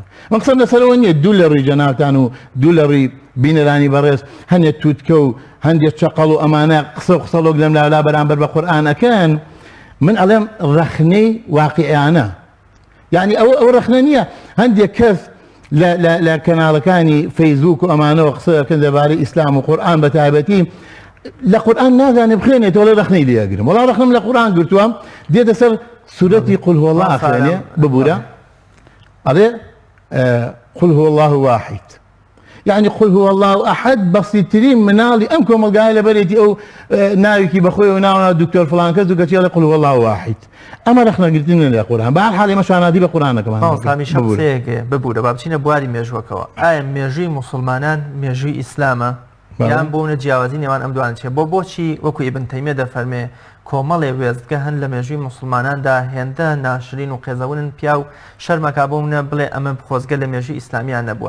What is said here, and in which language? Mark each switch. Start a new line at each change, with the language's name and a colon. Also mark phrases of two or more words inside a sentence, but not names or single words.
Central Kurdish: من قسەم لەسەرەوە نییە دوو لە ڕووی جەنابتان و دوو لە ڕووی بینەرانی بەڕێز هەندێک تووتکە و هەندێک چەقەڵ و ئەمانە قسە و قسەڵۆک لەم لالا بەرامبەر بە قورئانەکەن من ئەڵێم ڕەخنەی واقعیانە. یعنی ئەو ڕەخنە نییە هەندێک کەس لە کەناڵەکانی فەیسبووک و ئەمانەوە قسەکەن دەبارەی ئیسلام و قورئان بە تایبەتی لە قورئان نازانێ بخوێنێتەوە لە ڕەخنەی لێگرم. وەڵا ڕەخنەم لە قورئان گرتووە دێتە سەر سورەتی
Arabic: قل هو الله
Central Kurdish: ئەخوێنێ ببوورە ئەڵێ
Arabic: قل هو الله واحد يعني قل هو الله أحد
Central Kurdish: بسيطرين مناڵی ئەم کۆمەلگایە لەبەرێتی ئەو ناوێکی بەخۆی و ناوە دکتۆر فڵان کەس و کەچی ئەڵێ
Arabic: قل هو الله واحد.
Central Kurdish: ئەمە ڕەخنەگرتنە لە قورئان. بە هەر حاڵ ئێمە شانازی بە قورئانەکەمان ببوورە با بچینە بواری مێژووەکەوە. ئایا مێژووی مسلمانان مێژووی ئیسلامە یان بۆونە جیاوازی نێوان ئەم دوانە چیە؟ بۆچی وەکو ئیبن تەیمیە دەفەرمێ کۆمەڵێ وێستگە هەن لە مێژووی مسلماناندا هێندە ناشرین و قێزەونن پیا و شەرمەکا بۆمنە بڵێ ئەمە خۆزگە لە مێژووی ئیسلامیان نەبووە.